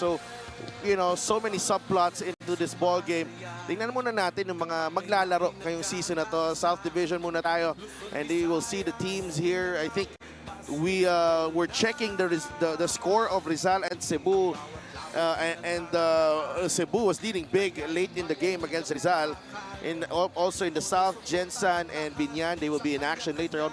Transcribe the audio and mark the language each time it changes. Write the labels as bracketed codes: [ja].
[en] So, so many subplots into this ball game. [tl] Tingnan muna natin yung mga maglalaro ngayong season na to. [en] South Division muna tayo, and you will see the teams here. I think we're checking the score of Rizal and Cebu, and Cebu was leading big late in the game against Rizal. Also in the South, Jensan and Binyan, they will be in action later on.